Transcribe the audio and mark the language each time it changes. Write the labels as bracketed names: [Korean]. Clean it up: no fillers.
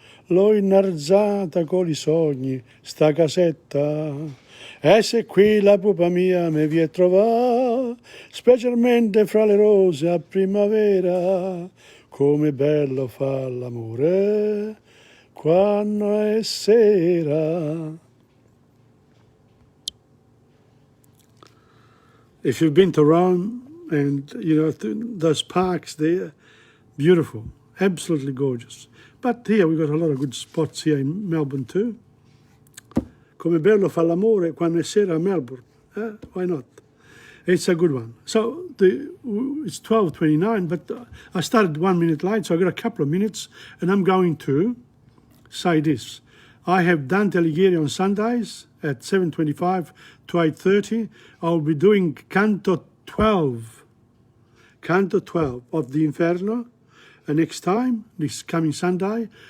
[Italian] L'ho innarzata con i sogni, sta casetta, e se qui la pupa mia mi vi è trovata, specialmente fra le rose a primavera, come bello fa l'amore quando è sera. [English] If you've been to Rome and, those parks there, beautiful, absolutely gorgeous. But here we've got a lot of good spots here in Melbourne too. [Italian] Come bello fa l'amore quando è sera a Melbourne. [English] Why not? It's a good one. So it's 12:29, but I started 1 minute late, so I've got a couple of minutes, and I'm going to say this. I have Dante Alighieri on Sundays at 7:25 to 8:30. I'll be doing Canto 12 of the Inferno, next time, this coming Sunday.